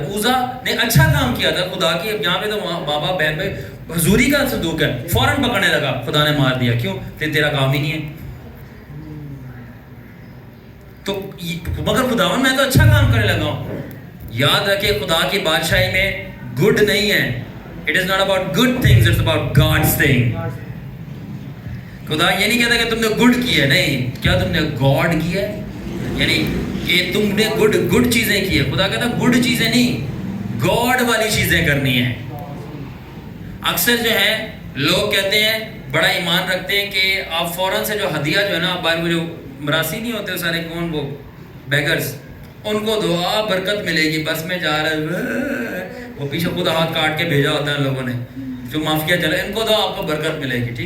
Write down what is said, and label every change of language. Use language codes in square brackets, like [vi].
[ur] اوزا نے اچھا کام کیا تھا خدا کی. یہاں پہ تو بابا بہن میں حضوری کا صندوق ہے، فوراً پکڑنے لگا، خدا نے مار دیا. کیوں؟ کہ تیرا کام ہی نہیں ہے. تو مگر خداوند میں تو اچھا کام کرنے لگا ہوں. یاد رکھے خدا کی بادشاہی میں گڈ نہیں ہے. [en] It is not about good things, it's about God's thing. [ur] خدا یہ نہیں کہتا کہ تم نے گڈ کیا ہے، نہیں، کیا تم نے گاڈ کیا ہے، یعنی کہ تم نے گڈ چیزیں کی ہے. خدا کہتا گڈ چیزیں نہیں، گاڈ والی چیزیں کرنی ہیں. اکثر جو ہے لوگ کہتے ہیں، بڑا ایمان رکھتے ہیں کہ آپ فوراً سے جو ہدیہ جو ہے نا، باہر وہ جو مراسی نہیں ہوتے سارے، کون وہ بیگرز، ان کو دعا برکت ملے گی، بس میں جا رہا ہے، وہ پیچھے خود ہاتھ کاٹ کے بھیجا ہوتا ہے لوگوں نے، جو مافیا چلے، ان کو دعا آپ کو برکت ملے گی.